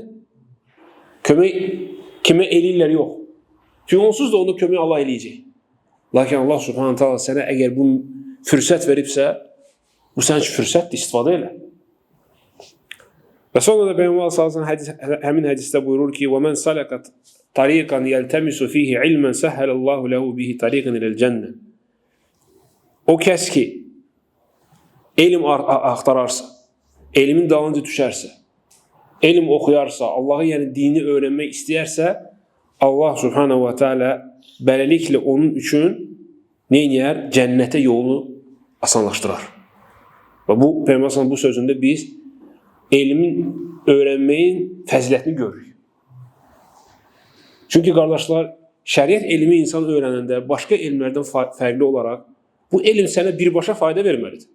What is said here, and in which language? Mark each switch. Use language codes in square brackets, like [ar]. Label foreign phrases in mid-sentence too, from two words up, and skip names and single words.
[az] Kömək kimə eləyirlər yox. Çünki onsuz da onu kömək Allah eləyəcək. Lakin Allah [ar] سبحانه تعالى [az] sənə əgər bu fürsət veribsə, bu sənin üçün fürsətdir, istifadə elə. Və sonra da Peyğəmbər [ar] صلى الله عليه وسلم [az] həmin hədisdə buyurur ki, [ar] وَمَنْ سَلَكَتْ طَرِيقًا يَلْتَمِسُ فِيهِ عِلْمًا سَهَّلَ اللّٰهُ لَهُ بِهِ طَرِيقًا إِلَى الْجَنَّةِ. [az] O kəs ki, elm axtararsa, elmin dalınca düşərsə, elm oxuyarsa, Allah'ı yəni dini öyrənmək istəyərsə, Allah [ar] سبحانه وتعالى [az] beləliklə onun üçün neyniyər? Cənnətə yolunu asanlaşdırar. Və bu, Peyğəmbər bu sözündə biz elmin öyrənməyin fəzilətini görürük. Çünki qardaşlar, şəriət elmi insan öyrənəndə başqa elmlərdən fərqli olaraq bu elm sənə birbaşa fayda verməlidir.